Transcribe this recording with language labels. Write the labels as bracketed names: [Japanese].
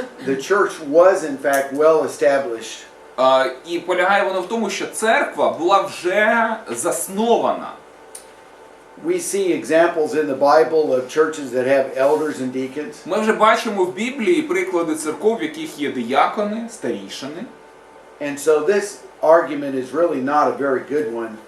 [English] The church was in fact well established. [Ukrainian] І полягає воно в тому, що церква була вже заснована. [English] We see examples in the Bible of churches that have elders and deacons. [Ukrainian] Ми вже бачимо в Біблії приклади церков, в яких є диякони, старішини. [English] And so this argument is really not a very good one.